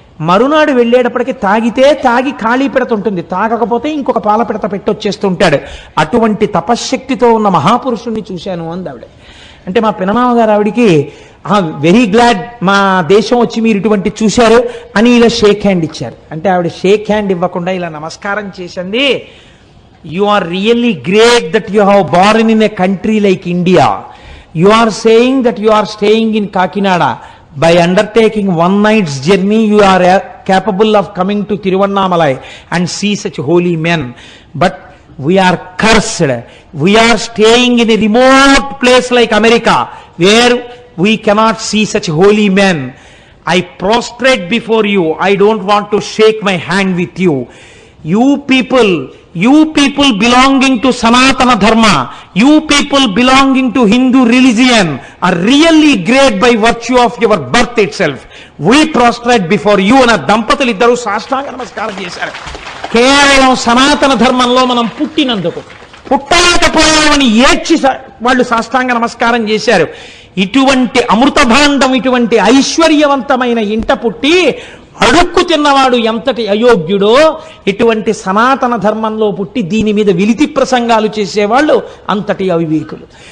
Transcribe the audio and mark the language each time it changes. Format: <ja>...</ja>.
<te>మరునాడు వెళ్ళేటప్పటికి తాగితే తాగి ఖాళీ పిడత ఉంటుంది, తాగకపోతే ఇంకొక పాల పిడత పెట్టి వచ్చేస్తుంటాడు. అటువంటి తపశ్శక్తితో ఉన్న మహాపురుషుణ్ణి చూశాను అంది ఆవిడ. అంటే మా పినమామ గారు ఆవిడికి</te> <en>very glad</en> <te>మా దేశం వచ్చి మీరు ఇటువంటి చూశారు అని ఇలా షేక్ హ్యాండ్ ఇచ్చారు. అంటే ఆవిడ షేక్ హ్యాండ్ ఇవ్వకుండా ఇలా నమస్కారం చేసింది.</te> <en>You are really great that you have born in a country like India. You are saying that you are staying in Kakinada. By undertaking one night's journey, you are capable of coming to Tiruvannamalai and see such holy men. But we are cursed. We are staying in a remote place like America, where we cannot see such holy men. I prostrate before you. I don't want to shake my hand with you. You people belonging to Sanatana Dharma, you people belonging to Hindu religion are really great by virtue of your birth itself. We prostrate before you.</en> <te>అన్న దంపతులు ఇద్దరు సాష్టాంగ నమస్కారం చేశారు. కేవలం సనాతన ధర్మంలో మనం పుట్టినందుకు, పుట్టలేకపోయామని ఏడ్చి వాళ్ళు సాష్టాంగ నమస్కారం చేశారు. ఇటువంటి అమృత భాండం, ఇటువంటి ఐశ్వర్యవంతమైన ఇంట పుట్టి అడుక్కు తిన్నవాడు ఎంతటి అయోగ్యుడో, ఇటువంటి సనాతన ధర్మంలో పుట్టి దీని మీద విలితి ప్రసంగాలు చేసేవాళ్ళు అంతటి అవివేకులు.</te>